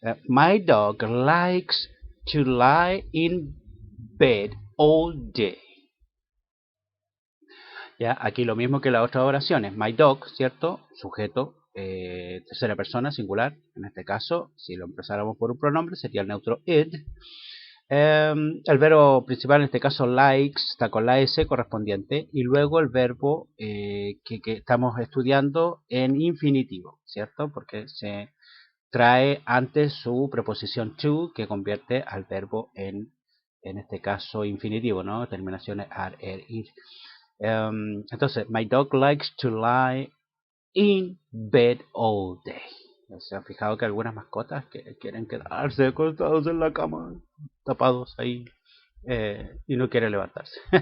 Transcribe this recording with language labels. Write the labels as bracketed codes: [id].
[en] My dog likes to lie in bed all day. [es] Ya, aquí lo mismo que las otras oraciones. [en] My dog, [es] ¿cierto? Sujeto, tercera persona, singular. En este caso, si lo empezáramos por un pronombre, sería el neutro it. El verbo principal, en este caso likes, está con la S correspondiente. Y luego el verbo que estamos estudiando en infinitivo, ¿cierto? Porque se trae antes su preposición to, que convierte al verbo en este caso infinitivo, ¿no? Terminaciones ar, ir. Entonces, [en] my dog likes to lie in bed all day. [es] ¿Se han fijado que algunas mascotas que quieren quedarse acostados en la cama, tapados ahí, y no quieren levantarse?